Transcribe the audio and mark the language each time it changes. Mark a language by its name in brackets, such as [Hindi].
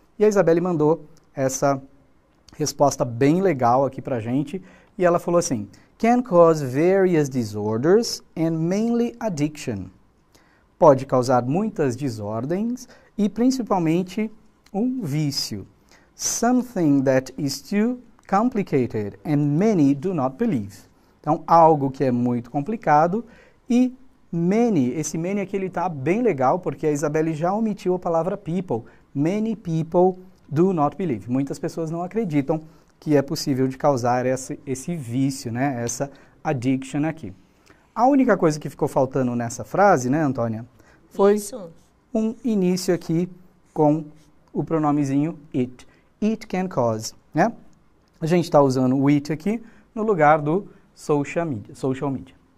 [Portuguese] E a Isabelle mandou essa resposta bem legal aqui para a gente e ela falou assim: [English] can cause various disorders and mainly addiction. [Portuguese] Pode causar muitas desordens e principalmente um vício. [English] Something that is too complicated and many do not believe. [Portuguese] Então, algo que é muito complicado e many, esse many aqui ele está bem legal porque a Isabelle já omitiu a palavra people. [English] Many people do not believe. [Portuguese] Muitas pessoas não acreditam que é possível de causar esse vício, né? Essa addiction aqui. A única coisa que ficou faltando nessa frase, né, Antônia, foi um início aqui com o pronomezinho it. [English] It can cause, [Portuguese] né? A gente está usando o it aqui no lugar do social media.